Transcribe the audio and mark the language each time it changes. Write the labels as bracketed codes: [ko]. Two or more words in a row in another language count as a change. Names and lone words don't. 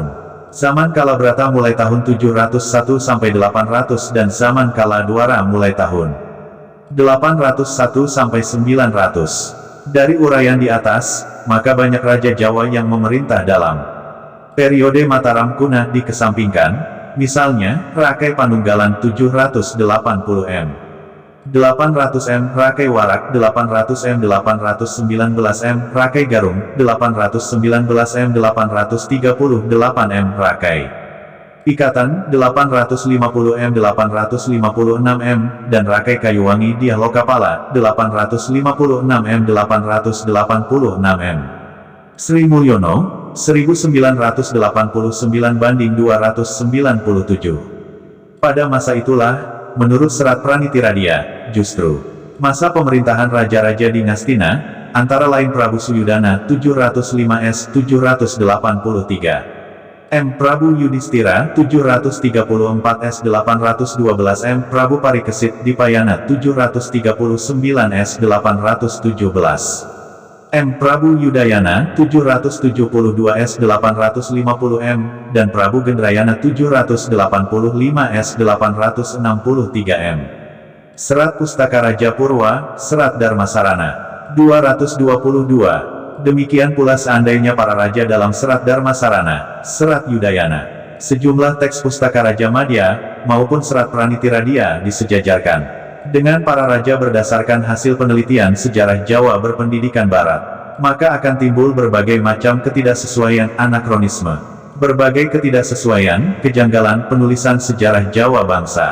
[id] Zaman Kalabrata mulai tahun 701 sampai 800 dan zaman Kala Dwara mulai tahun 801 sampai 900. Dari uraian di atas, maka banyak raja Jawa yang memerintah dalam periode Mataram Kuna dikesampingkan. Misalnya, Rakai Panunggalan 780 m, 800 m, Rakai Warak 800 m, 819 m, Rakai Garung 819 m, 838 m, Rakai Pikatan 850 m, 856 m, dan Rakai Kayuwangi Diah Lokapala 856 m, 886 m. Sri Mulyono 1989 banding 297. Pada masa itulah, menurut Serat Pranitiradia, justru masa pemerintahan raja-raja di Ngastina, antara lain Prabu Suyudana 705 S 783 M, Prabu Yudhistira 734 S 812 M, Prabu Parikesit Dipayana 739 S 817 M, Prabu Yudayana 772 S 850 M, dan Prabu Gendrayana 785 S 863 M. Serat Pustaka Raja Purwa, Serat Dharmasarana 222. Demikian pula seandainya para raja dalam Serat Dharmasarana, Serat Yudayana, sejumlah teks pustaka Raja Madya, maupun serat Pranitiradia disejajarkan dengan para raja berdasarkan hasil penelitian sejarah Jawa berpendidikan Barat, maka akan timbul berbagai macam ketidaksesuaian anakronisme, berbagai ketidaksesuaian, kejanggalan penulisan sejarah Jawa bangsa.